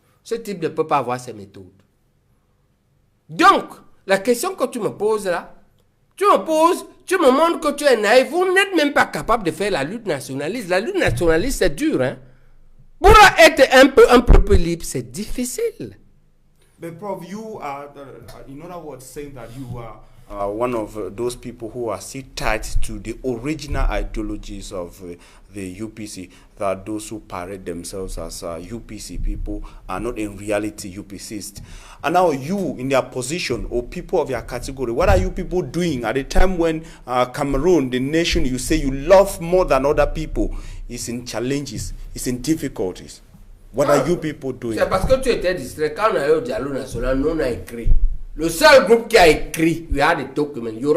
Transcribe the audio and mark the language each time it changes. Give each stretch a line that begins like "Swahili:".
French: Ce type ne peut pas avoir ses méthodes. Donc, la question que tu me poses là, tu me montres que tu es naïf. Vous n'êtes même pas capable de faire la lutte nationaliste. La lutte nationaliste, c'est dur, hein. Pour être un peu libre, c'est difficile.
English: But Prof, you are, in other words, saying that you are one of those people who are still tied to the original ideologies of the UPC, that those who parade themselves as UPC people are not in reality UPCists. And now you, in their position, or people of your category, what are you people doing at a time when Cameroon, the nation you say you love more than other people, is in challenges, is in difficulties? What are you people doing?
French: C'est parce que tu étais distrait. Quand on est au dialogue national, nous on a écrit. Le seul groupe qui a écrit, il y a des documents.